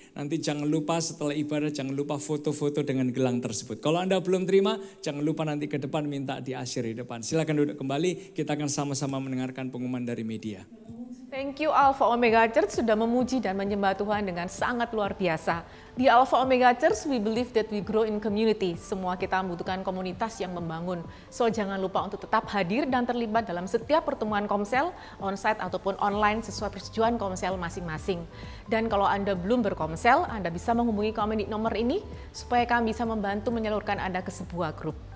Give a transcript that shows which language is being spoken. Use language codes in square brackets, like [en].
[id] Nanti jangan lupa setelah ibadah jangan lupa foto-foto dengan gelang tersebut. Kalau Anda belum terima jangan lupa nanti ke depan minta diasyiri di depan. Silakan duduk kembali, kita akan sama-sama mendengarkan pengumuman dari media. [en] Thank you [id] Alpha Omega Church sudah memuji dan menyembah Tuhan dengan sangat luar biasa. [en] Di Alpha Omega Church, we believe that we grow in community. [id] Semua kita membutuhkan komunitas yang membangun. So jangan lupa untuk tetap hadir dan terlibat dalam setiap pertemuan komsel, onsite ataupun online sesuai persetujuan komsel masing-masing. Dan kalau Anda belum berkomsel, Anda bisa menghubungi kami di nomor ini supaya kami bisa membantu menyalurkan Anda ke sebuah grup.